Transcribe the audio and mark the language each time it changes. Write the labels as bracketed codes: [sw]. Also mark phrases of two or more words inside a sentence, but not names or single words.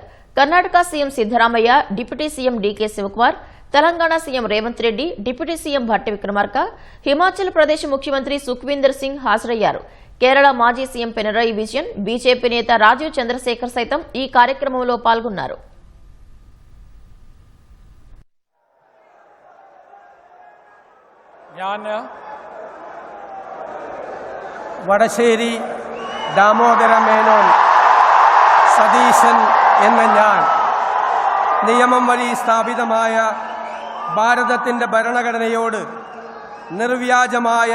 [te] కర్ణాటక సీఎం సిద్దరామయ్య, [en] deputy CM [te] డీకే శివకుమార్, తెలంగాణ సీఎం రేవంత్ రెడ్డి, [en] deputy CM [te] భట్టి విక్రమార్క, హిమాచల్ ప్రదేశ్ ముఖ్యమంత్రి సుఖ్వీందర్ సింగ్ హాజరయ్యారు. కేరళ మాజీ సీఎం పినరయి విజయన్, బీజేపీ నేత రాజీవ్ చంద్రశేఖర్ సైతం ఈ కార్యక్రమంలో పాల్గొన్నారు. [ml] വടശ്ശേരി ദാമോദര മേനോൻ സതീശൻ എന്ന ഞാൻ നിയമം വഴി സ്ഥാപിതമായ ഭാരതത്തിൻ്റെ ഭരണഘടനയോട് നിർവ്യാജമായ